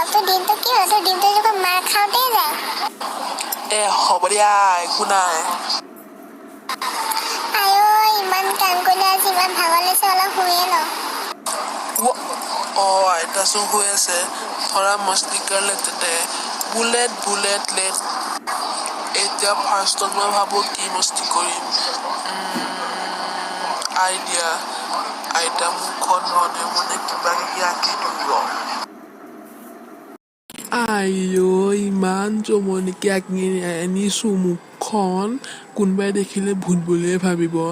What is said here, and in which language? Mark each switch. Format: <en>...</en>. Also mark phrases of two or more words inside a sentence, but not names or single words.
<as>তোৰ দিনটো কি হয়, তোৰ দিনটো দেখোন মাৰ খাওঁতেই যায়। হ'ব দিয়া, একো নাই। ইমান কাম কৰিলে আজি ইমান ভাগৰ লাগিছে, অলপ শুয়ে লওঁ। আইতা চোন শুই আছে, ধৰা</as> <hi>मस्ती कर लेते थे, বুলেট বুলেট লেট।</hi> <as>এতিয়া ফাৰ্ষ্টত মই ভাবোঁ কি মস্তি কৰিম আইডিয়া আইতা মুখখন মনে মনে কিবা কিবি আঁকি দিব আইঅ ইমান জমনিকে আঁকি আনিছোঁ মুখখন কোনোবাই দেখিলে ভূত বুলিয়ে ভাবিব</as>